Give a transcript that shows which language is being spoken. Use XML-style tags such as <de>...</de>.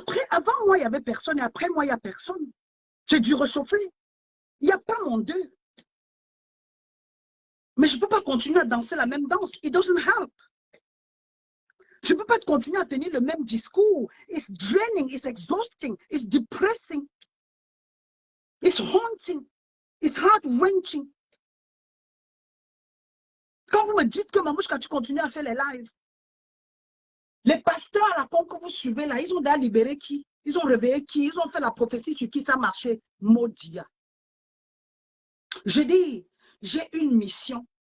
<fr>Avant moi, il n'y avait personne et après moi, il n'y a personne. J'ai dû réchauffer. Il n'y a pas mon Dieu. Mais je ne peux pas continuer à danser la même danse.</fr> <en>It doesn't help.</en> <fr>Je ne peux pas continuer à tenir le même discours.</fr> <en>It's draining, it's exhausting, it's depressing, it's haunting, it's heart-wrenching.</en> <fr>Quand vous me dites que Mamouchka, tu continues à faire les lives, les pasteurs à la con que vous suivez là, ils ont déjà libéré qui? Ils ont réveillé qui? Ils ont fait la prophétie sur qui ça marchait? Maudia. Je dis, j'ai une mission.</fr>